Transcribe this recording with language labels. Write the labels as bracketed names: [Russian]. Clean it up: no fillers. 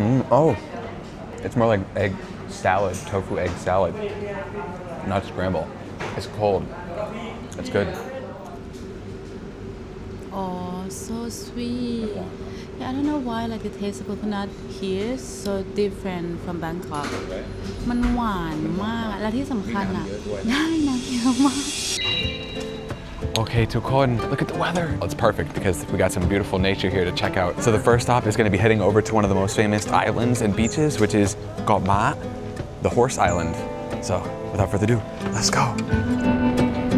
[English] Oh, it's more like egg salad, tofu egg salad, not scramble. It's cold. It's good. Oh, so sweet. Yeah, I don't know why like the taste of coconut here is so different from Bangkok. [Thai] มันหวานมากและที่สำคัญอ่ะได้น้ำเยอะมาก [English] Okay, ทุกคน look at the weather. Well, it's perfect because we got some beautiful nature here to check out. So the first stop is going to be heading over to one of the most famous islands and beaches, which is Ko Phangan, the horse island. So without further ado, let's go.